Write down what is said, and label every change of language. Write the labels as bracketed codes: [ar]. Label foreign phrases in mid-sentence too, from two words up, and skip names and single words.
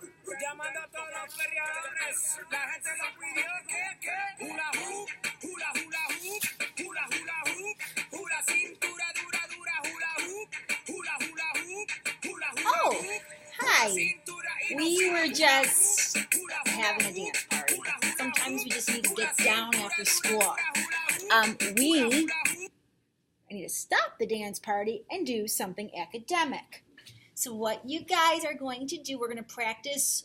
[es] Llamando a todos los feriadores, la gente lo pidió que hula hoop, hula hula hoop, hula hula hoop, hula cintura dura dura hula hoop, hula hula hoop, hula hula Oh, hoop. [en] hi. We were just having a dance party. Sometimes we just need to get down after school. I need to stop the dance party and do something academic. So what you guys are going to do, we're going to practice.